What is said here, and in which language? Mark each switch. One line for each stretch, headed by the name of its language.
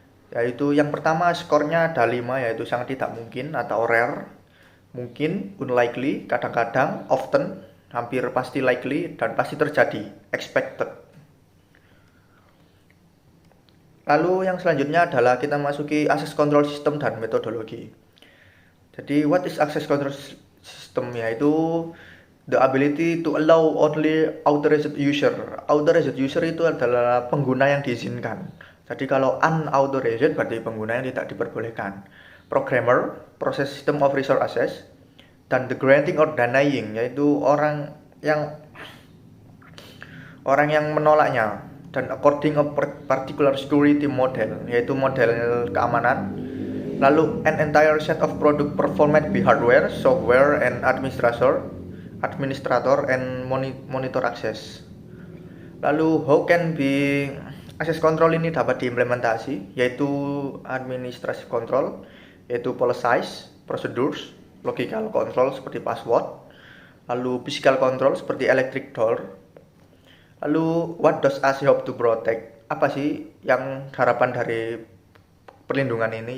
Indonesian: Yaitu yang pertama skornya ada 5, yaitu sangat tidak mungkin atau rare, mungkin, unlikely, kadang-kadang, often, hampir pasti likely, dan pasti terjadi, expected. Lalu yang selanjutnya adalah kita masuki access control system dan metodologi.
English: Jadi what is access control system? Yaitu the ability to allow only authorized user.
Indonesian: Authorized user itu adalah pengguna yang diizinkan. Jadi kalau unauthorized berarti pengguna yang tidak diperbolehkan.
English: Programmer, process system of resource access, dan the granting or denying
Indonesian: yaitu orang yang menolaknya.
English: Dan according a particular security model
Indonesian: yaitu model keamanan.
English: Lalu an entire set of product performed by hardware, software, and administrator and monitor access. Lalu how can be access control
Indonesian: ini dapat diimplementasi,
English: yaitu administrative control, yaitu policies, procedures, logical control seperti password, lalu physical control seperti electric door. Lalu what does AC hope to protect?
Indonesian: Apa sih yang harapan dari perlindungan ini?